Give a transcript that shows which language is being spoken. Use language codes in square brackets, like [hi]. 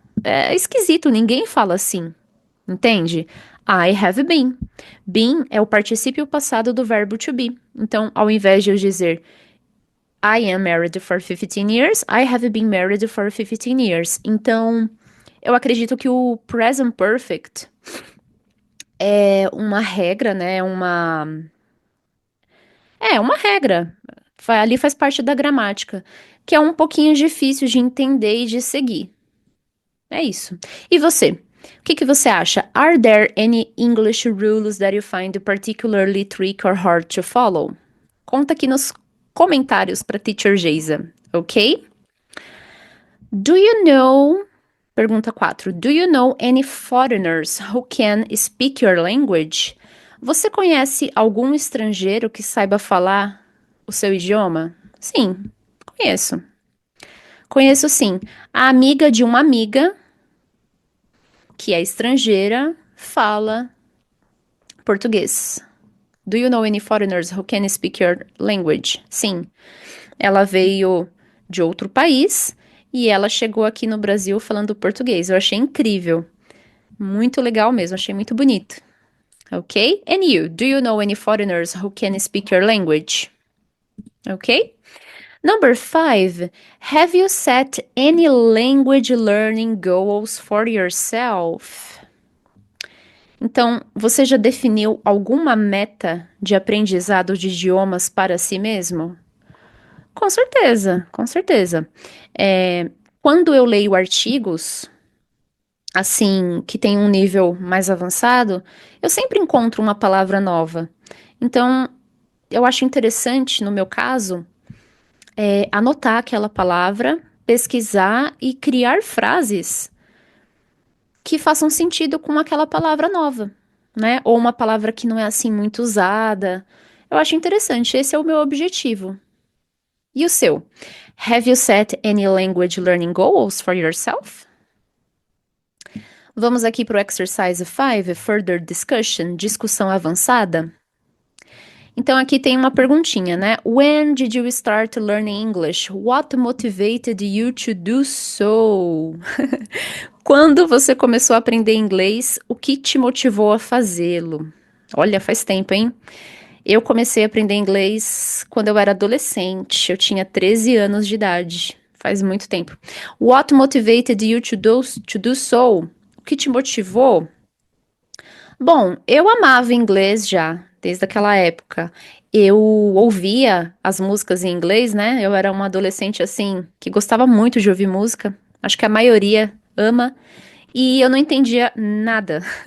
[pt] É esquisito, ninguém fala assim, entende? [en] I have been. [pt] Been é o particípio passado do verbo to be. Então, ao invés de eu dizer [en] I am married for 15 years, I have been married for 15 years. [pt] Então, eu acredito que o present perfect é uma regra, né? Uma regra. Ali faz parte da gramática, que é um pouquinho difícil de entender e de seguir. É isso. E você? O que que você acha? [en] Are there any English rules that you find particularly tricky or hard to follow? [pt] Conta aqui nos comentários para Teacher Geisa, ok? [en] Do you know... [pt] Pergunta 4. [en] Do you know any foreigners who can speak your language? [pt] Você conhece algum estrangeiro que saiba falar o seu idioma? Sim, conheço. Conheço sim. A amiga de uma amiga, que é estrangeira, fala português. [en] Do you know any foreigners who can speak your language? [pt] Sim. Ela veio de outro país e ela chegou aqui no Brasil falando português. Eu achei incrível. Muito legal mesmo, achei muito bonito. [en] Okay? And you, do you know any foreigners who can speak your language? Okay? Number 5, have you set any language learning goals for yourself? [pt] Então, você já definiu alguma meta de aprendizado de idiomas para si mesmo? Com certeza, com certeza. Quando eu leio artigos, assim, que tem um nível mais avançado, eu sempre encontro uma palavra nova. Então, eu acho interessante, no meu caso, anotar aquela palavra, pesquisar e criar frases que façam sentido com aquela palavra nova, né? Ou uma palavra que não é assim muito usada. Eu acho interessante, esse é o meu objetivo. E o seu? [en] Have you set any language learning goals for yourself? [pt] Vamos aqui para o [en] exercise 5, further discussion, [pt] discussão avançada. Então aqui tem uma perguntinha, né? [en] When did you start learning English? What motivated you to do so? [pt] Quando você começou a aprender inglês, o que te motivou a fazê-lo? Olha, faz tempo, hein? Eu comecei a aprender inglês quando eu era adolescente. Eu tinha 13 anos de idade. Faz muito tempo. [en] What motivated you to do so? [pt] O que te motivou? Bom, eu amava inglês já, desde aquela época. Eu ouvia as músicas em inglês, né? Eu era uma adolescente assim, que gostava muito de ouvir música. Acho que a maioria ama. E eu não entendia nada.